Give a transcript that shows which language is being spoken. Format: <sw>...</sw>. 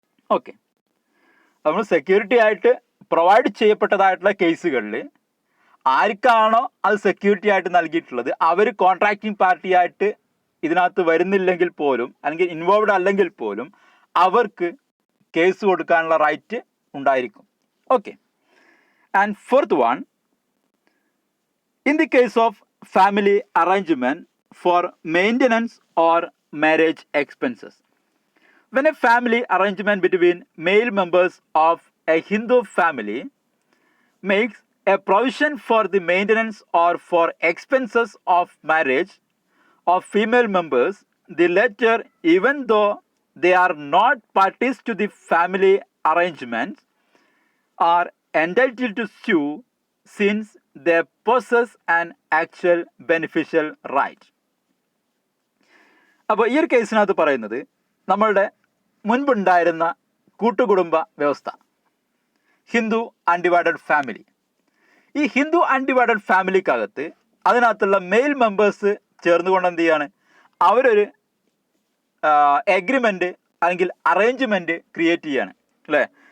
<ml>Okay, നമ്മൾ security ആയിട്ട് provide ചെയ്യപ്പെട്ടതായിട്ടുള്ള കേസുകളിൽ ആർക്കാണോ അത് സെക്യൂരിറ്റി ആയിട്ട് നൽകിയിട്ടുള്ളത് അവർ കോൺട്രാക്റ്റിംഗ് പാർട്ടിയായിട്ട് ഇതിനകത്ത് വരുന്നില്ലെങ്കിൽ പോലും അല്ലെങ്കിൽ ഇൻവോൾവ്ഡ് അല്ലെങ്കിൽ പോലും അവർക്ക് കേസ് കൊടുക്കാനുള്ള റൈറ്റ് ഉണ്ടായിരിക്കും.</ml> <en>Okay, and fourth one, in the case of family arrangement for maintenance or marriage expenses. When a family arrangement between male members of a Hindu family makes a provision for the maintenance or for expenses of marriage of female members, the latter, even though they are not parties to the family arrangements, are entitled to sue since they possess an actual beneficial right.</en> <ml>അപ്പോൾ ഈ ഒരു കേസിനകത്ത് പറയുന്നത് നമ്മളുടെ മുൻപുണ്ടായിരുന്ന കൂട്ടുകുടുംബ വ്യവസ്ഥ, Hindu undivided family. ഈ Hindu undivided ഫാമിലിക്കകത്ത് അതിനകത്തുള്ള mail members ചേർന്നുകൊണ്ട് എന്ത് ചെയ്യാണ്, അവരൊരു എഗ്രിമെൻ്റ് അല്ലെങ്കിൽ അറേഞ്ച്മെൻറ്റ് ക്രിയേറ്റ് ചെയ്യാണ്, അല്ലേ?</ml>